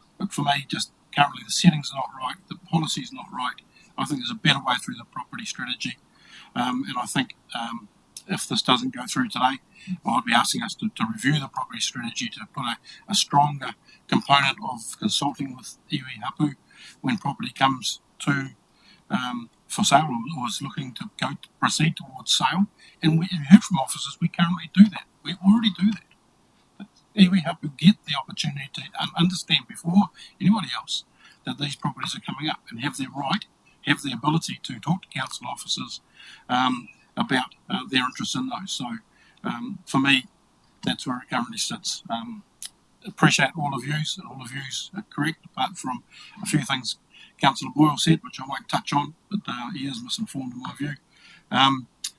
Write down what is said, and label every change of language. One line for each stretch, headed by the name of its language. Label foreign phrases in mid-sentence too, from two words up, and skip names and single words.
English: But for me, just currently the settings are not right, the policy is not right. I think there's a better way through the property strategy. And I think if this doesn't go through today, I'll be asking us to review the property strategy to put a stronger component of consulting with
Māori: iwi hapu
English: when property comes to for sale or is looking to proceed towards sale. And we heard from officers, we currently do that. We already do that. But
Māori: iwi hapu
English: get the opportunity to understand before anybody else that these properties are coming up and have their right, have the ability to talk to council officers about their interest in those. So for me, that's where it currently sits. Appreciate all of yous, and all of yous are correct, apart from a few things Councillor Boyle said, which I won't touch on, but he is misinformed in my view.